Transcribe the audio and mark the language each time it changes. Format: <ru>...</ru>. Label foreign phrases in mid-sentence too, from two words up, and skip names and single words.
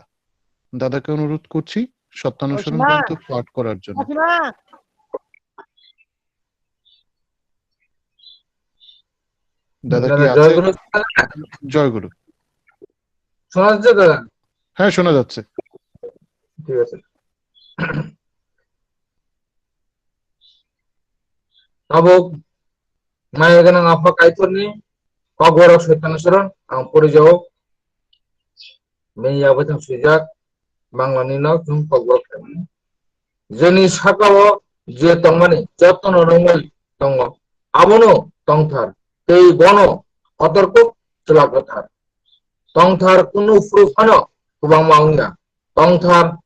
<bn>দাদাকে অনুরোধ করছি সত্যানুসরণ গ্রন্থ পাঠ করার জন্য। দাদা কি আছে? জয় গুরু। শোনা যাচ্ছে দাদা? হ্যাঁ, শোনা যাচ্ছে। ঠিক আছে।</bn> <trp>Nabok maya ganang apa kaiton ni pagorok setanusaran ang purijaw menya batang sujak banglanino kung pagorok kami jeni sakawo je tongmani joton orongoi tongo abono tongthar tei bono otorko tulakothar tongthar kunu frufano kubang maungya tongthar</trp>